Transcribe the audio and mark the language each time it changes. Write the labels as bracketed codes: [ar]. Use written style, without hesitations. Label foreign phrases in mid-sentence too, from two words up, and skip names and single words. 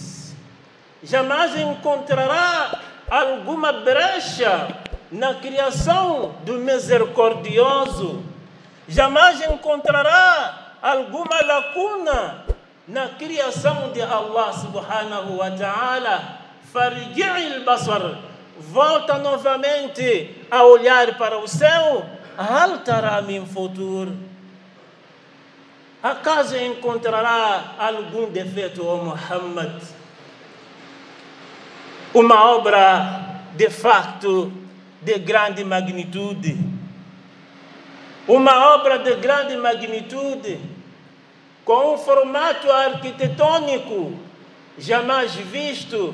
[pt] Jamais encontrará alguma brecha na criação do Misericordioso. Jamais encontrará alguma lacuna na criação de [ar] الله سبحانه وتعالى. فارجع البصر. [pt] Volta novamente a olhar para o céu. [ar] هل ترى من فطور. [pt] Acaso encontrará algum defeito, ó Muhammad? Uma obra de facto de grande magnitude. Uma obra de grande magnitude, com um formato arquitetônico jamais visto.